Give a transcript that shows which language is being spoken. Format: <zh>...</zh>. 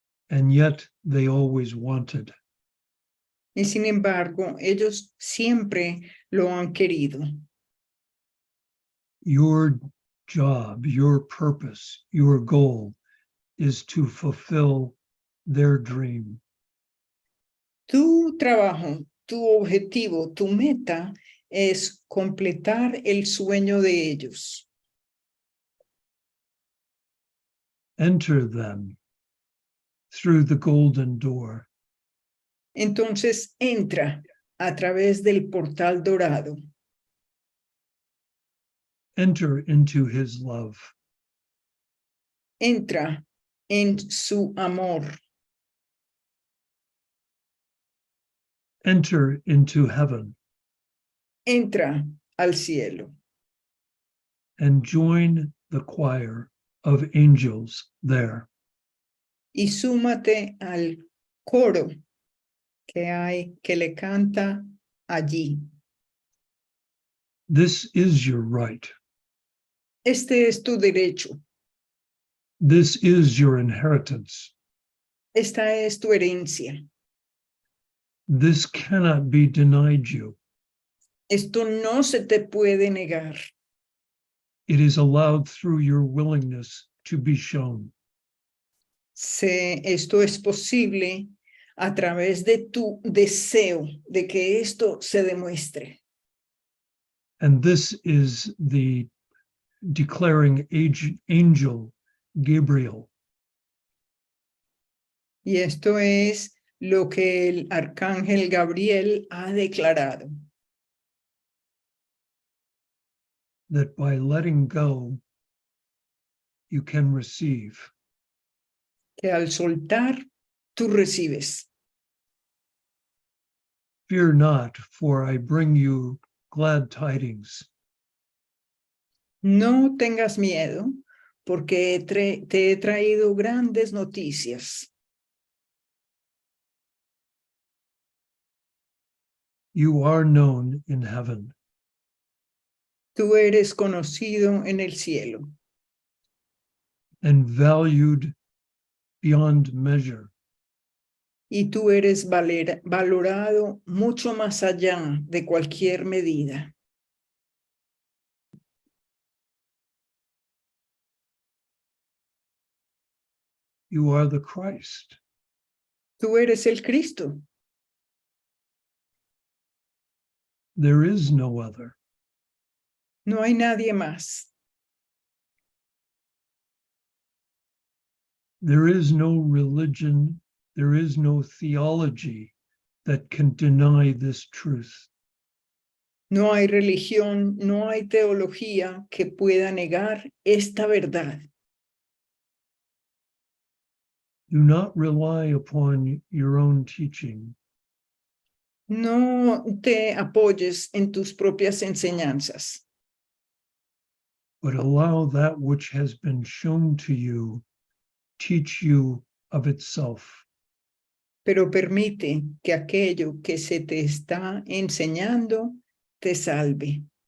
<en>And yet they always wanted.</en> <es>Y sin embargo, ellos siempre lo han querido.</es> <en>Your job, your purpose, your goal is to fulfill their dream.</en> <es>Tu trabajo, tu objetivo, tu meta es completar el sueño de ellos.</es> <en>Enter them through the golden door.</en> <es>Entonces entra a través del portal dorado.</es> <en>Enter into his love.</en> <es>Entra en su amor.</es> <en>Enter into heaven.</en> <es>Entra al cielo.</es> <en>And join the choir of angels there.</en> <es>Y súmate al coro que le canta allí.</es> <en>This is your right.</en> <es>Este es tu derecho.</es> <en>This is your inheritance.</en> <es>Esta es tu herencia.</es> <en>This cannot be denied you.</en> <es>Esto no se te puede negar.</es> <en>It is allowed through your willingness to be shown.</en> <es>Esto es posible a través de tu deseo de que esto se demuestre.</es> <en>And this is the declaring angel Gabriel.</en> <es>Y esto es lo que el arcángel Gabriel ha declarado.</es> <en>That by letting go, you can receive.</en> <es>Que al soltar, tú recibes.</es> <en>Fear not, for I bring you glad tidings.</en> <es>No tengas miedo, porque te he traído grandes noticias.</es> <en>You are known in heaven.</en> <es>Tú eres conocido en el cielo.</es> <en>And valued beyond measure.</en> <es>Y tú eres valorado mucho más allá de cualquier medida.</es> <en>You are the Christ.</en> <es>Tú eres el Cristo.</es> <en>There is no other.</en> <es>No hay nadie más.</es> <en>There is no religion, there is no theology that can deny this truth.</en> <es>No hay religión, no hay teología que pueda negar esta verdad.</es> <en>Do not rely upon your own teaching.</en> <es>No te apoyes en tus propias enseñanzas,</es> <en>But allow that which has been shown to you teach you of itself.</en> <es>pero permite que aquello que se te está enseñando te salve.</es>